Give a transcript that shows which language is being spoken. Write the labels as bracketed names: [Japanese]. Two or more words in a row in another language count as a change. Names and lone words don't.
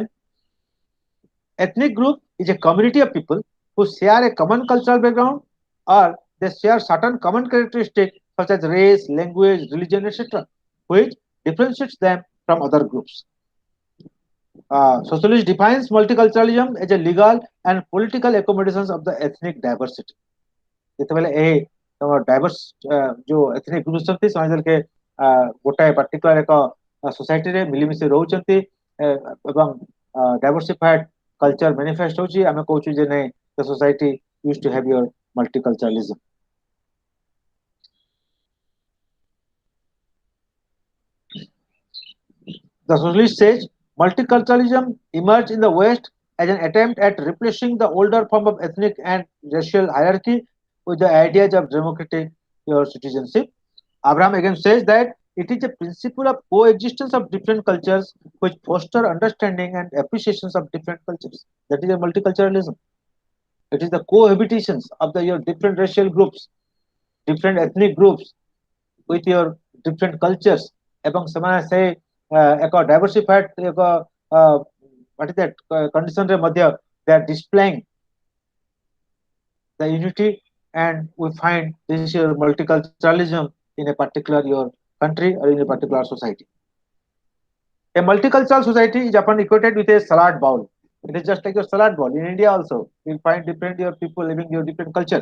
[English] Ethnic group is a community of people who share a common cultural background or they share certain common characteristics such as race, language, religion, etc., which differentiates them from other groups. Sociologist defines multiculturalism as a legal and political accommodations of the ethnic diversity. [Odia] ଯେତେବେଳେ ଏ ଡାଇଭର୍ସ ଯୋଉ [English] ethnic group [Odia] ଅଛନ୍ତି ସେମାନେ કે ଗୋଟାଏ ପାର୍ଟିକୁଲାର ଏକ ସୋସାଇଟିରେ ମିଳିମିଶି ରହୁଛନ୍ତି ଏବଂ [English] diversified culture manifest [Odia] ହଉଛି, ଆମେ କହୁଛୁ ଯେ ନାଇଁ [English] the society used to have your multiculturalism. The socialist says multiculturalism emerged in the West as an attempt at replacing the older form of ethnic and racial hierarchy with the ideas of democratic your citizenship. Abraham again says that it is a principle of coexistence of different cultures which foster understanding and appreciations of different cultures. That is a multiculturalism. It is the cohabitations of the your different racial groups, different ethnic groups with your different cultures [Odia] ଏବଂ ସେମାନେ ସେ ଏକ [English] diversified ଏକ what is that condition [Odia] ରେ ମଧ୍ୟ [English] they are displaying the unity, and we find this your multiculturalism in a particular your country or in a particular society. A multicultural society is often equated with a salad bowl. It is just like your salad bowl. In India also, you find different your people living your different culture.